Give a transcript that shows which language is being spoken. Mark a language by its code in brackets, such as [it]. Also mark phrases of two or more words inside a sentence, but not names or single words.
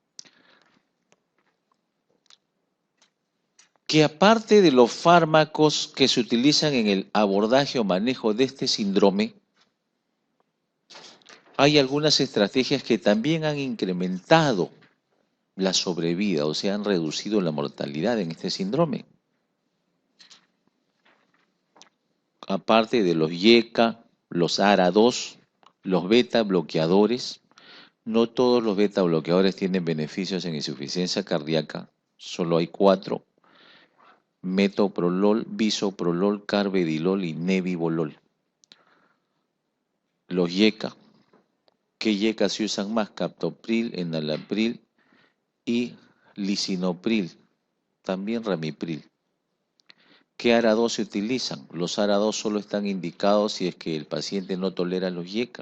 [es] Que aparte de los fármacos que se utilizan en el abordaje o manejo de este síndrome, hay algunas estrategias que también han incrementado la sobrevida, o sea, han reducido la mortalidad en este síndrome. aparte de los YECA, los ARA2, los beta bloqueadores. No todos los beta bloqueadores tienen beneficios en insuficiencia cardíaca, solo hay 4: metoprolol, bisoprolol, carvedilol y nebivolol. Los YECA. ¿Qué YECA se usan más? Captopril, enalapril y lisinopril, también ramipril. ¿Qué ARA2 se utilizan? Los ARA2 solo están indicados si es que el paciente no tolera los YECA.